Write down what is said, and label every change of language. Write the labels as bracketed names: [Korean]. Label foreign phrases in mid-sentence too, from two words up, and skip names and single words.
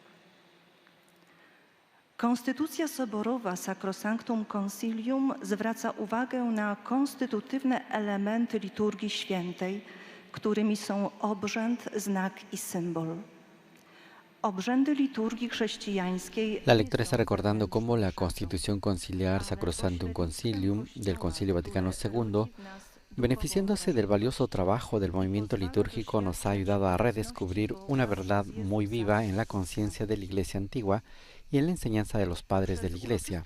[Polish] Konstytucja soborowa Sacrosanctum Concilium zwraca uwagę na konstytutywne elementy liturgii świętej, którymi są obrzęd, znak i symbol. Obrzędy liturgii chrześcijańskiej. [Spanish] La lectora está recordando cómo la Constitución Conciliar Sacrosanctum Concilium del Concilio Vaticano II, beneficiándose del valioso trabajo del movimiento litúrgico, nos ha ayudado a redescubrir una verdad muy viva en la conciencia de la Iglesia antigua y en la enseñanza de los padres de la Iglesia.